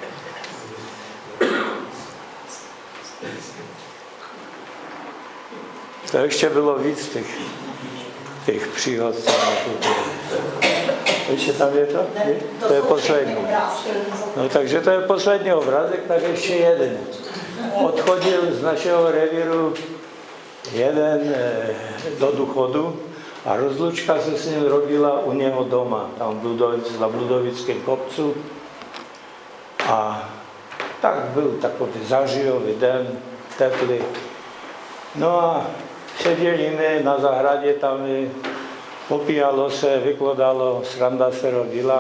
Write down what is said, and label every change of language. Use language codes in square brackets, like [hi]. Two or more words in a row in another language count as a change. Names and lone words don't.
[pl] To jeszcze było widz tych przygód. Wiecie tam je to? Nie? To jest poslední. No także to jest poslední obrazek, tak jeszcze jeden. [cs] Odchodził z naszego rewieru jeden do Duchodu, a rozlučka se s ním robila u něho doma, tam na Bludovickém kopcu. A tak byl takový zažijový den, teplý. No a seděli my na zahradě tam, popíjalo se, vykládalo, sranda se rodila.